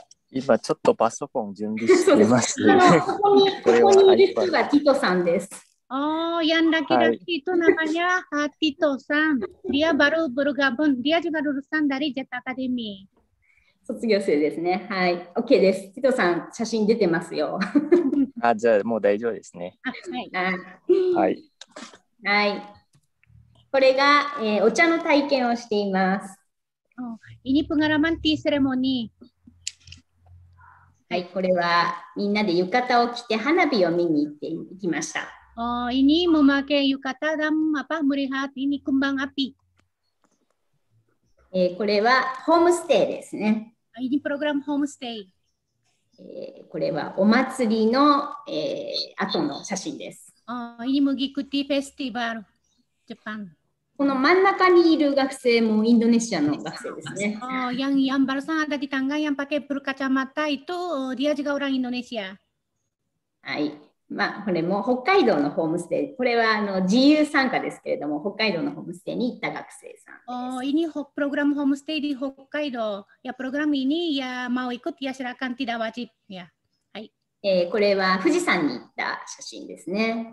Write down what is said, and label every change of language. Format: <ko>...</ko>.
<ja>今ちょっとパソコン準備してます。ここにいる人がティトさんです。</ja> <id>yang laki-laki itu namanya Tito San. Dia baru bergabung. Dia juga lulusan dari JET Academy.</id> <ja>卒業生ですね。はい。 OK です。ティトさん、写真出てますよ。じゃあもう大丈夫ですね。はい。はい。これが、お茶の体験をしています。</ja> <id>Ini pengalaman tea ceremony.</id> <ja>はい、これはみんなで浴衣を着て花火を見に行きました。</ja> <id>Ini memakai yukata dan melihat ini kembang api.</id> <ja>これはホームステイですね。</ja> <id>Ini program homestay.</id> <ja>これはお祭りの、後の写真です。</ja> <id>Ini mengikuti festival Jepang.</id> <ja>この真ん中にいる学生もインドネシアの学生ですね。</ja> <id>yang barusan ada di tangga yang pakai berkacamata itu dia juga orang Indonesia.</id> <ja>はい。まあ、これも北海道のホームステイ。これは自由参加ですけれども、北海道のホームステイに行った学生さんです。</ja> <id>Ini program homestay di Hokkaido. Ya program ini ya mau ikut ya silakan tidak wajib ya.</id> <ja>はい。これは富士山に行った写真ですね。</ja>